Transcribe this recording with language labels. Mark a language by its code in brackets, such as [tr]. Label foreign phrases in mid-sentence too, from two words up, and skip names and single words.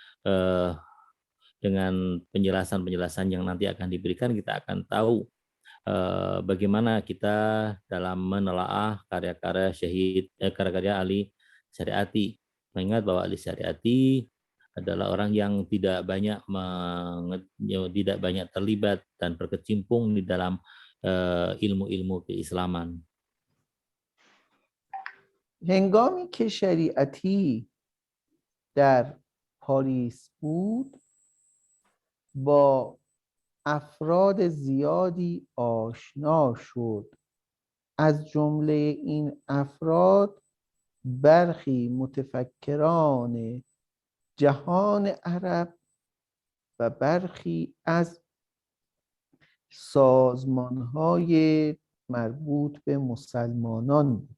[id] penjelasan-penjelasan yang nanti akan diberikan kita akan tahu bagaimana kita dalam menelaah karya-karya Ali Syariati. Mengingat bahwa Ali Syariati adalah orang yang tidak banyak terlibat dan berkecimpung di dalam ilmu-ilmu keislaman. [fa] هنگامی که شریعتی در پاریس بود با افراد زیادی آشنا شد. از جمله این افراد برخی متفکران جهان عرب و برخی از سازمان‌های مربوط به مسلمانان بود.